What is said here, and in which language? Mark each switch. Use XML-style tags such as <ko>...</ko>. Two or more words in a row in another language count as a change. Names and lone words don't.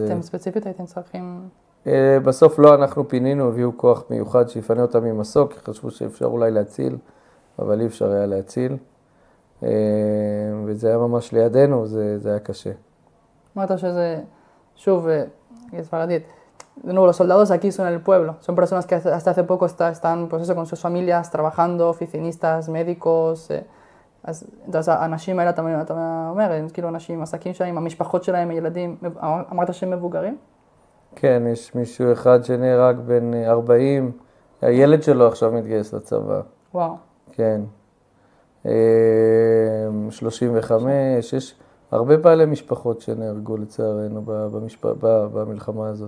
<he>אתם ספציפית הייתם צריכים... בסוף לא אנחנו פינינו, הביאו כוח מיוחד שיפנה אותם ממסוק, כי חשבו שאפשר אולי להציל, אבל אי אפשר היה להציל, וזה היה ממש לידינו, זה היה קשה. אמרת שזה, שוב, ספרדית,</he> <es>de nuevo, los soldados aquí son el pueblo, son personas que hasta hace poco están pues eso, con sus familias, trabajando, oficinistas, médicos, entonces</es> <he>האנשים האלה, אתה אומר, הם כאילו אנשים, עסקים שלהם, המשפחות שלהם, הילדים, אמרת שהם מבוגרים? כן, יש מישהו אחד שנהרג בן 40, הילד שלו עכשיו מתגייס לצבא. וואו. כן. 35, יש הרבה בעלי משפחות שנהרגו לצערנו במלחמה הזאת.</he>